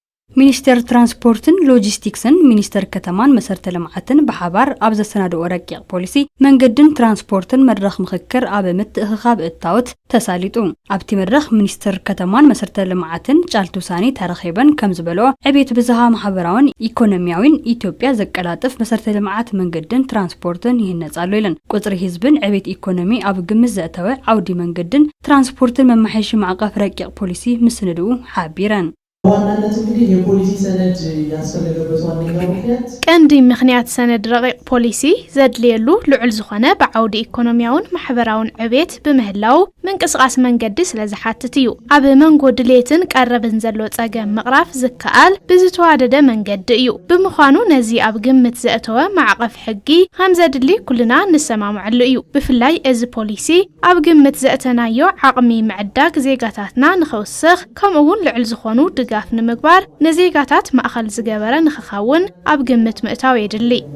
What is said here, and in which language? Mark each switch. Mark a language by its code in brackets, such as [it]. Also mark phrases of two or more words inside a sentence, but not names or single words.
[ti] ሚኒስተር ትራንስፖርትን ሎጂስቲክስን ሚኒስተር ከተማን መሰረተ ልምዓትን በሓባር ኣብ ዘሰናድኦ ረቂቕ ፖሊሲ መንገድን ትራንስፖርትን መድረኽ ምክክር ኣብ ምትእኽኻብ እታወት ተሳሊጡ ኣብቲ መድረኽ ሚኒስተር ከተማን መሰረተ ልምዓትን ጫልቱ ውሳኔ ተረኺበን ከም ዝበልኦ ዕብየት ብዝሃ ማሕበራውን ኢኮኖሚያውን ኢትዮጵያ ዘቀላጥፍ መሰረተ ልምዓት መንገድን ትራንስፖርትን ይህነጻሉ ኢለን ቁጽሪ ህዝብን ዕብየት ኢኮኖሚ ኣብ ግምት ዘእተወ ዓውዲ መንገድን ትራንስፖርትን መማሕየሺ ማዕቀፍ ረቂቕ ፖሊሲ ምስንድኡ ሓቢረን [am] ዋናነት እንግዲህ የፖሊሲ ሰነድ ያስፈልገበት ዋነኛው ምክንያት [ti] ቀንዲ ምክንያት ሰነድ ረቂቕ ፖሊሲ ዘድልየሉ ልዑል ዝኾነ ብዓውዲ ኢኮኖሚያውን ማሕበራውን ዕብየት ብምህላው ምንቅስቃስ መንገዲ ስለዝሓትት እዩ ኣብ መንጎ ድሌትን ቀረብን ዘሎ ጸገም ምቕራፍ ዝከኣል ብዝተዋደደ መንገዲ እዩ ብምዃኑ ነዚ ኣብ ግምት ዘእተወ ማዕቀፍ ሕጊ ከም ዘድሊ ኩልና ንሰማምዓሉ እዩ ብፍላይ እዚ ፖሊሲ ኣብ ግምት ዘእተናዮ ዓቕሚ ምዕዳግ ዜጋታትና ንኸውስኽ ከምኡውን ልዑል ዝኾኑ ድጋፍ ንምግባር ነዜጋታት ማእኸል ዝገበረ ንኽኸውን ኣብ ግምት ምእታው የድሊ